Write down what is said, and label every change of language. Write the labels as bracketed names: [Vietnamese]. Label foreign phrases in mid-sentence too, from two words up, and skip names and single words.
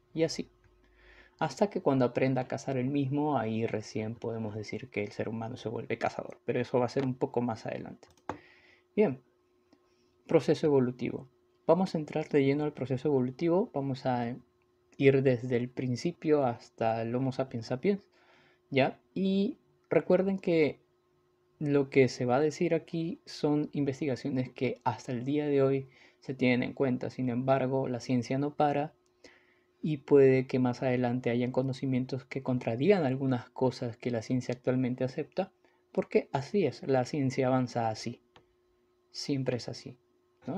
[Spanish] Y así, hasta que cuando aprenda a cazar el mismo, ahí recién podemos decir que el ser humano se vuelve cazador, pero eso va a ser un poco más adelante. Bien, proceso evolutivo. Vamos a entrar de lleno al proceso evolutivo, vamos a ir desde el principio hasta el Homo sapiens sapiens, ¿ya? Y recuerden que lo que se va a decir aquí son investigaciones que hasta el día de hoy se tienen en cuenta. Sin embargo, la ciencia no para y puede que más adelante hayan conocimientos que contradigan algunas cosas que la ciencia actualmente acepta, porque así es, la ciencia avanza así, siempre es así, ¿no?